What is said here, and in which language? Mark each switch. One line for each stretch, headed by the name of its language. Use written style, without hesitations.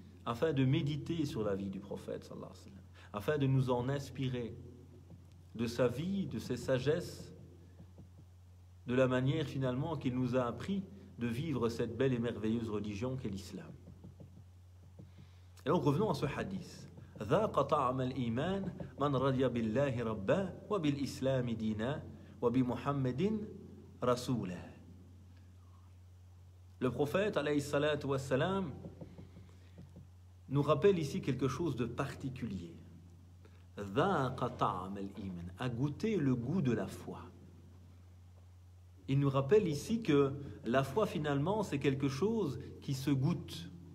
French: afin de méditer sur la vie du prophète sallallahu alayhi wa sallam, afin de nous en inspirer de sa vie, de ses sagesses, de la manière finalement qu'il nous a appris de vivre cette belle et merveilleuse religion qu'est l'islam. Et donc revenons à ce hadith.
Arabic: ذاق طعم الإيمان من رضي بالله ربا وبالإسلام دينا وبمحمد رسولا.
French: Le prophète alayhi salatu wassalam nous rappelle ici quelque chose de particulier.
Arabic: ذاق طعم الإيمان,
French: à goûter le goût de la foi. Il nous rappelle ici que la foi finalement c'est quelque chose qui se goûte.